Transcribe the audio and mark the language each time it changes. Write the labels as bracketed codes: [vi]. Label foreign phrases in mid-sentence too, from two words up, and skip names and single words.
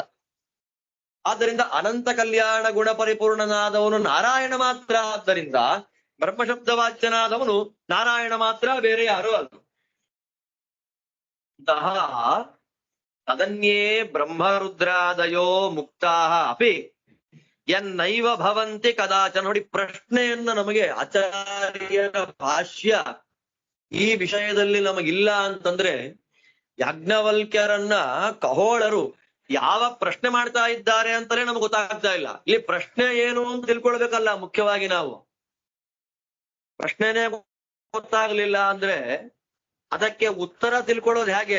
[kn] ಆದ್ದರಿಂದ ಅನಂತ ಕಲ್ಯಾಣ ಗುಣ ಪರಿಪೂರ್ಣನಾದವನು ನಾರಾಯಣ ಮಾತ್ರ. ಆದ್ದರಿಂದ ಬ್ರಹ್ಮ ಶಬ್ದ ವಾಚ್ಯನಾದವನು ನಾರಾಯಣ ಮಾತ್ರ, ಬೇರೆ ಯಾರೂ ಅಲ್ಲ. [sa] ತದನ್ಯೇ ಬ್ರಹ್ಮರುದ್ರಾದಯೋ ಮುಕ್ತಾಹ ಅಪಿ ಎನ್ನೈವ ಭವಂತಿ ಕದಾಚನ. [kn] ನೋಡಿ ಪ್ರಶ್ನೆಯನ್ನ ನಮಗೆ ಆಚಾರ್ಯರ ಭಾಷ್ಯ ಈ ವಿಷಯದಲ್ಲಿ ನಮಗಿಲ್ಲ ಅಂತಂದ್ರೆ, ಯಾಜ್ಞವಲ್ಕ್ಯರನ್ನ ಖಗೋಳರು ಯಾವ ಪ್ರಶ್ನೆ ಮಾಡ್ತಾ ಇದ್ದಾರೆ ಅಂತಾನೆ ನಮ್ಗೆ ಗೊತ್ತಾಗ್ತಾ ಇಲ್ಲ. ಇಲ್ಲಿ ಪ್ರಶ್ನೆ ಏನು ಅಂತ ತಿಳ್ಕೊಳ್ಬೇಕಲ್ಲ ಮುಖ್ಯವಾಗಿ. ನಾವು ಪ್ರಶ್ನೆನೇ ಗೊತ್ತಾಗ್ಲಿಲ್ಲ ಅಂದ್ರೆ ಅದಕ್ಕೆ ಉತ್ತರ ತಿಳ್ಕೊಳ್ಳೋದು ಹೇಗೆ?